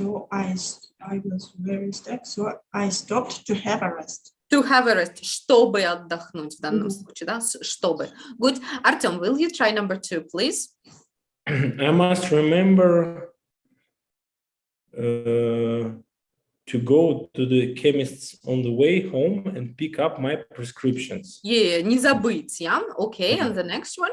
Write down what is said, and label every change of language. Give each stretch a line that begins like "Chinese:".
English: I was very sick, so I stopped to have a rest. To have a rest,
Russian: чтобы отдохнуть в данном случае, да? Чтобы.
English: Good. Artem, will you try number 2, please? I must remember to go to the chemist's on the way home and pick up my prescriptions.
Russian: Yeah, не забыть, yeah?
English: Okay, and the next one?